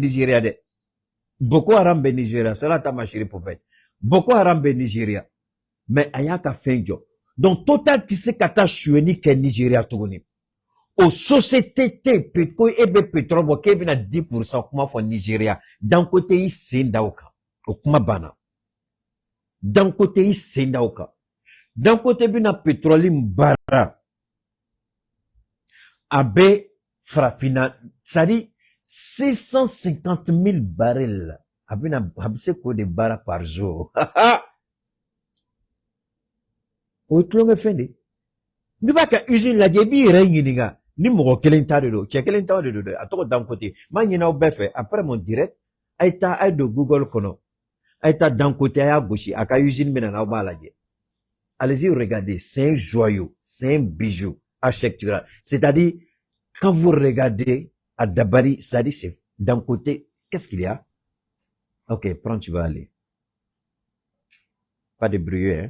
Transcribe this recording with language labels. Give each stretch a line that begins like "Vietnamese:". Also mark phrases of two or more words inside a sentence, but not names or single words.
Bambara: Nigeria dɛ Boko Haram bɛ Nigeria cela ta
French: ma chérie poupette
Bambara: Boko Haram bɛ Nigeria mais a y'a ka fɛn jɔ donc Total tɛ se ka taa suyɛni kɛ Nigeria tuguni o société tɛ yen ko e bɛ pétrole bɔ k'e bɛna 10% kuma fɔ Nigeria Dangote y'i sen da o kan o kuma banna Dangote y'i sen da o kan Dangote bɛna pétrole min baara a bɛ farafinna
French: c'est à dire
Bambara: 650 000 barils a bɛ se k'o de baara
French: par jour
Bambara: o ye tulonkɛ fɛn de n'i b'a ka usine lajɛ i b'i yɛrɛ ɲininka ni mɔgɔ kelen ta de don cɛ kelen ta de don dɛ a tɔgɔ Dangote m'a ɲinɛ aw bɛɛ fɛ
French: après mon direct
Bambara: a ye taa a ye don Google kɔnɔ a ye taa Dangote a y'a gosi a ka usine bɛ na n'aw b'a lajɛ
French: allez-y regardez c'est un joyau c'est un bijou architectural c'est-à-dire quand vous regardez à Dabari c'est-à-dire c'est Dangote Qu'est-ce qu'il y a? Ok, prends, tu vas aller. Pas de bruit, hein?